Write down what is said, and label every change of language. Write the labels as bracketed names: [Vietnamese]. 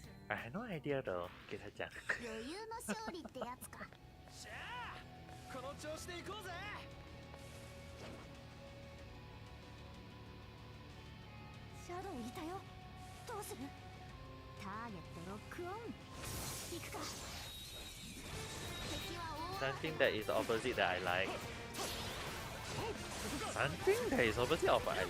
[English] I had no idea though, Kira-chan. [Japanese] 余裕の勝利ってやつか。しゃあ、この調子で行こうぜ。シャドウいたよ。どうする？ターゲットロックオン。行くか。敵は大 [English] Something that is opposite that I like. Something that is opposite of what I like.